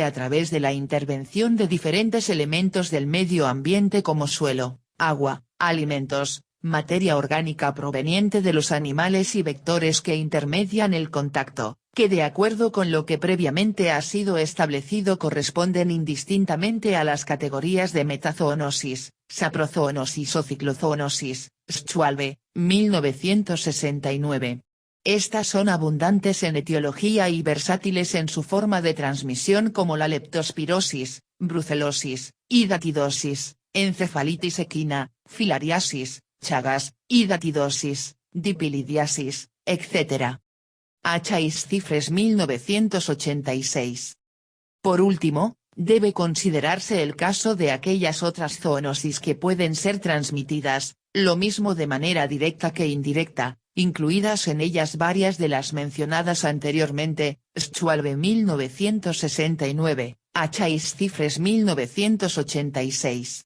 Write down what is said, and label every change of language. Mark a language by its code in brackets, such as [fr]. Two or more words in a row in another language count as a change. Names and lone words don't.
[es] a través de la intervención de diferentes elementos del medio ambiente como suelo, agua, alimentos, materia orgánica proveniente de los animales y vectores que intermedian el contacto, que de acuerdo con lo que previamente ha sido establecido corresponden indistintamente a las categorías de metazoonosis, saprozoonosis o ciclozoonosis, Schwalbe, 1969. Estas son abundantes en etiología y versátiles en su forma de transmisión como la leptospirosis, brucelosis, hidatidosis, encefalitis equina, filariasis, Chagas, hidatidosis, dipilidiasis, etc. H-Cifres 1986. Por último, debe considerarse el caso de aquellas otras zoonosis que pueden ser transmitidas, lo mismo de manera directa que indirecta, incluidas en ellas varias de las mencionadas anteriormente, Schwalbe 1969, H-Cifres 1986.